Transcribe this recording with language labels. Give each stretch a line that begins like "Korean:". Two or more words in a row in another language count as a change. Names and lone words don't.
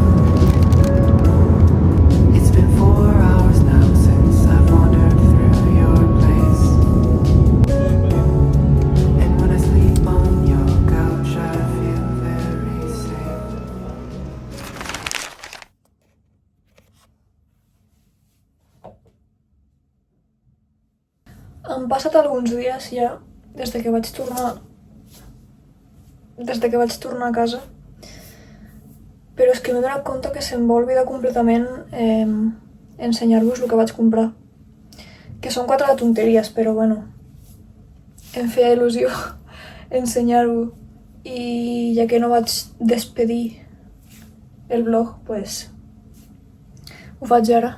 English: It's been 4 hours now since I've wandered through your place. And when I sleep on your couch, I feel very safe.
Catalan: Han passat alguns dies ja des de que vaig tornar a casa, però és que m'he donat compte que se'm va oblidar completament ensenyar-vos el que vaig comprar, que són 4 tonteries, però bueno, em feia il·lusió ensenyar-ho, i ja que no vaig despedir el vlog, pues Ho faig ara.